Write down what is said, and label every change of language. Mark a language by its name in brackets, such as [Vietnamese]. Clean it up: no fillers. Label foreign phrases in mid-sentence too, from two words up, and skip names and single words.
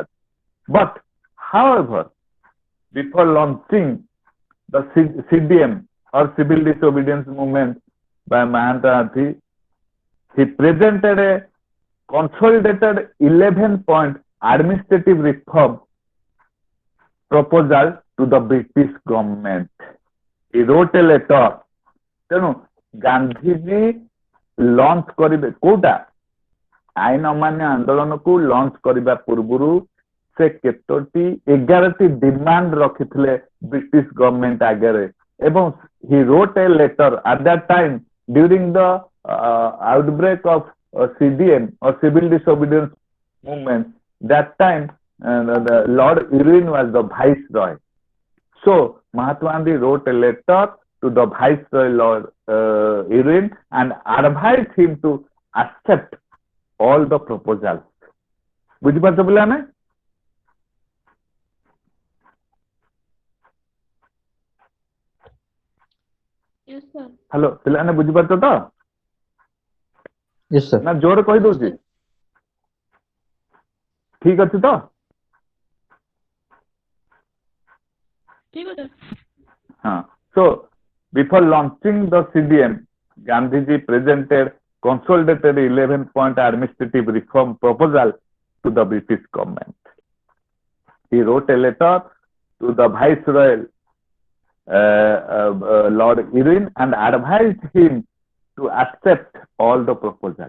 [English] But however, before launching the CDM or Civil Disobedience Movement by Mahatma Gandhi, he presented a consolidated 11-point administrative reform proposal to the British government. He wrote a letter. [Odia] ତେଣୁ ଗାନ୍ଧୀଜୀ ଲଞ୍ଚ କରିବେ କୋଉଟା ଆଇନ ଅମାନ୍ୟ ଆନ୍ଦୋଳନକୁ ଲଞ୍ଚ କରିବା ପୂର୍ବରୁ ସେ କେତୋଟି 11ଟି ଡିମାଣ୍ଡ ରଖିଥିଲେ [English] British government [Odia] ଆଗରେ ଏବଂ [English] he wrote a letter at that time during the outbreak of CDM or Civil Disobedience Movement. That time the Lord Irwin was the viceroy. So Mahatma Gandhi wrote a letter to the viceroy Lord Irwin and advised him to accept all the proposals. [Odia] ବୁଝିପାରୁଛ ପିଲାମାନେ? [English] Yes, sir. [Odia] ହ୍ୟାଲୋ ପିଲାମାନେ ବୁଝିପାରୁଛ ତ? [English] Yes, sir. [Odia] ନା ଜୋରେ କହିଦଉଛି? ଠିକ ଅଛି ତ? [Hindi] ठीक है हाँ. [English] So before launching the CDM, Gandhiji presented consolidated 11-point administrative reform proposal to the British government. He wrote a letter to the Viceroy Lord Irwin and advised him to accept all the proposals.